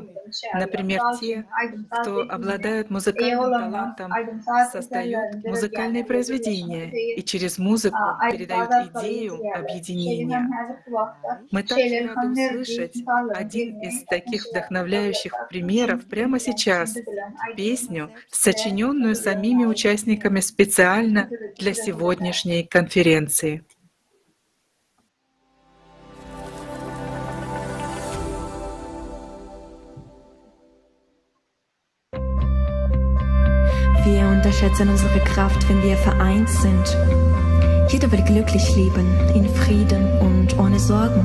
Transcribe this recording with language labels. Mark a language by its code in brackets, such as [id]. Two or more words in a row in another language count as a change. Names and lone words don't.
[ru] Например, те, кто обладают музыкальным талантом, создают музыкальные произведения и через музыку передают идею объединения. Мы также рады услышать один из таких вдохновляющих примеров прямо сейчас, песню, сочиненную самими участниками специально для сегодняшней конференции. [de] Wir unterschätzen unsere Kraft, wenn wir vereint sind. Jeder will glücklich leben, in Frieden und ohne Sorgen.